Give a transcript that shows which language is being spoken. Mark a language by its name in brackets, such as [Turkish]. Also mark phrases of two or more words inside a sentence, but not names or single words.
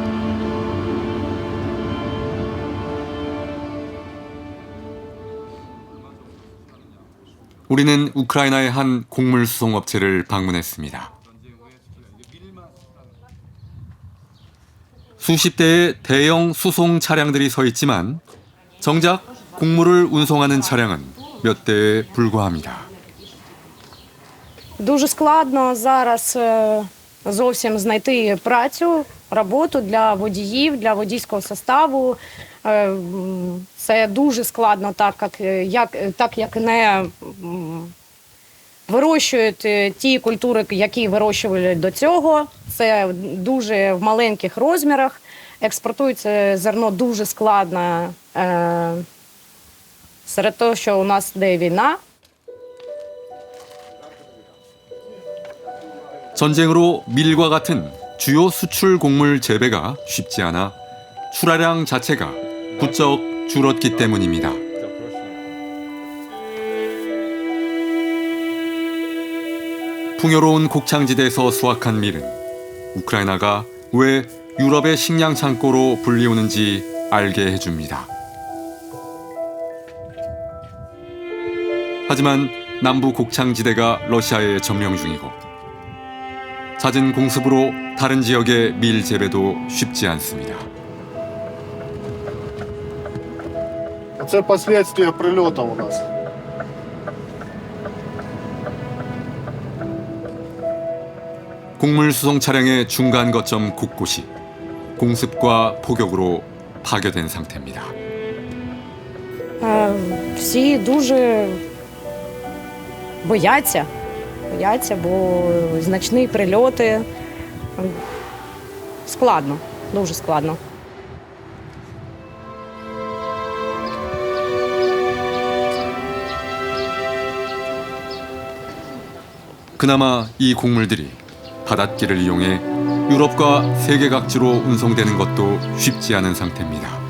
[Korean] 우리는 우크라이나의 한 곡물 수송업체를 방문했습니다. 수십 대의 대형 수송 차량들이 서 있지만 정작 곡물을 운송하는 차량은 몇 대에 불과합니다. [Ukrainian] Дуже складно зараз зовсім знайти працю, роботу для водіїв, для водійського составу. Це дуже складно, так як не вирощують ті культури, які вирощували до цього. Це дуже в маленьких розмірах. Експортується зерно дуже складно серед того, що у нас йде війна. [Korean] 전쟁으로 밀과 같은 주요 수출 곡물 재배가 쉽지 않아 출하량 자체가 부쩍 줄었기 때문입니다. 풍요로운 곡창지대에서 수확한 밀은 우크라이나가 왜 유럽의 식량 창고로 불리우는지 알게 해줍니다. 하지만 남부 곡창지대가 러시아에 점령 중이고 잦은 공습으로 다른 지역의 밀 재배도 쉽지 않습니다. [Russian] Это последствия прилета у нас. [Korean] 곡물 수송 차량의 중간 거점 곳곳이 공습과 폭격으로 파괴된 상태입니다. [Ukrainian] Всі дуже бояться, бо значні прильоти. Складно, дуже складно. [Korean] 그나마 이 곡물들이 바닷길을 이용해 유럽과 세계 각지로 운송되는 것도 쉽지 않은 상태입니다.